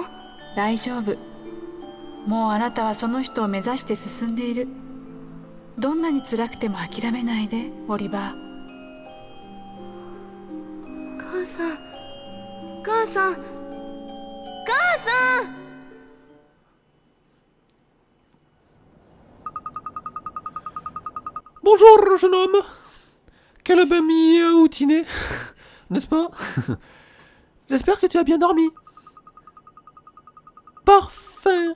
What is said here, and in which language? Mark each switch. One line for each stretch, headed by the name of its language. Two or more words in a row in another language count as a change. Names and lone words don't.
Japanese: 大丈夫。もうあなたはその人を目指して進んでいる。どんなに辛くても諦めないで、オリバー。母さん、母さん、母さん。
French: Bonjour, jeune homme. Quelle belle nuit au dîner, n'est-ce pas? J'espère que tu as bien dormi. Parfait.